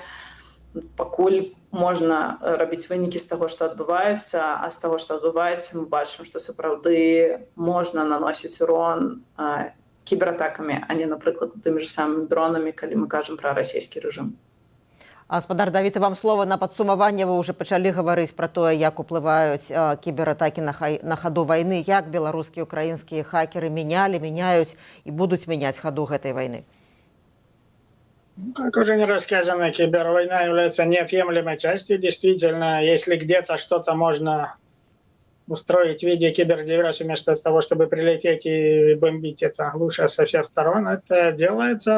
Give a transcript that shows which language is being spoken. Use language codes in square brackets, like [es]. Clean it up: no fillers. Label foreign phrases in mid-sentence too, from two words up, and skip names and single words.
[be] Пакуль можна рабіць вынікі з таго, што адбываецца, а з таго, што адбываецца, мы бачым, што сапраўды можна наносіць урон кібератакамі, а не, напрыклад, тымі ж самымі дронамі, калі мы кажам пра расійскі рэжым. Гаспадар Давід, і вам слово на падсумаванне. Вы уже пачалі гаварыць пра тое, як уплываюць кібератакі на хаду вайны, як беларускія і украінскія хакеры меняюць і будуць мяняць хаду гэтай вайны. [ru] Как уже не рассказано, кибервойна является неотъемлемой частью. Действительно, если где-то что-то можно устроить в виде кибердиверсии, вместо того, чтобы прилететь и бомбить это лучше со всех сторон, это делается.